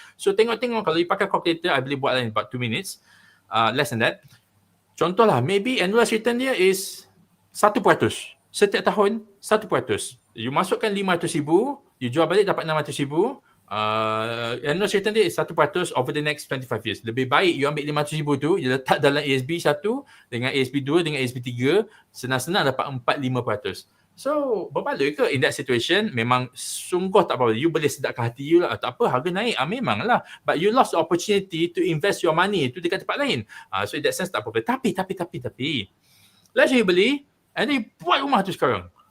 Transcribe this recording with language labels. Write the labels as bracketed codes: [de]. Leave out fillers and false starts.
[ms] So, tengok-tengok, kalau you pakai calculator, I boleh buat in about 2 minutes. [en] Less than that. [ms] Contohlah, maybe annualized return dia is 1%. Setiap tahun, 1%. You masukkan 500,000, you jual balik dapat 600,000. [en] Annualized return dia is 1% over the next 25 years. [ms] Lebih baik you ambil 500,000 tu, you letak dalam ASB 1 dengan ASB 2 dengan ASB 3, senang-senang dapat 4-5%. So, berbaloi ke [en] in that situation? [ms] Memang sungguh tak apa. You boleh sedapkan hati you lah. Tak apa, harga naik. Memanglah. [en] But you lost the opportunity to invest your money [ms] tu dekat tempat lain. [en] So, in that sense [ms] tak apa. Tapi. [en] Let's say you beli, and then you buat rumah tu sekarang.